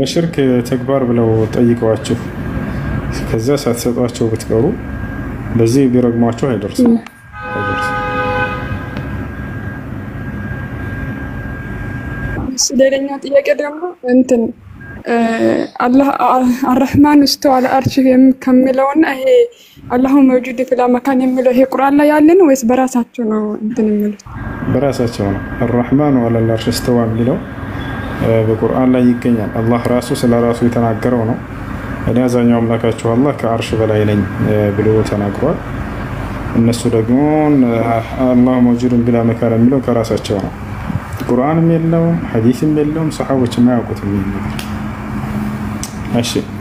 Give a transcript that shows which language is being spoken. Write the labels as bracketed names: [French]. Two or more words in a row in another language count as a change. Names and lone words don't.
[Amharic] ለሽርክ ተግባር ብለው ጠይቀዋችሁ ከዛ ሳትሰጧቸው ብትቀሩ በዚህ ቢረግሟቸው አይደርስም። ሌላኛው ጥያቄ ደግሞ እንትን [Arabic] الله الرحمن استوى على عرشه [Amharic] ከሚለውና ይሄ [Arabic] الله موجود فلا مكان [Amharic] የሚለው ይሄ ቁርአን ላይ ያለ ነው ወይስ በራሳቸው ነው እንትን የሚሉት? በራሳቸው ነው። [Arabic] الرحمن على العرش استوى [Amharic] የሚለው በቁርአን ላይ ይገኛል። አላህ ራሱ ስለ ራሱ የተናገረው ነው። እኔ አዛኛው አምላካችሁ አላህ ከአርሽ በላይ ነኝ ብሎ ተናግሯል። እነሱ ደግሞ አላህ መውጁድን [Arabic] بلا مكان [Amharic] የሚለው ከራሳቸው ነው። ቁርአንም የለውም ሐዲስም የለውም ሰሃቦችም አያውቁትም። እሺ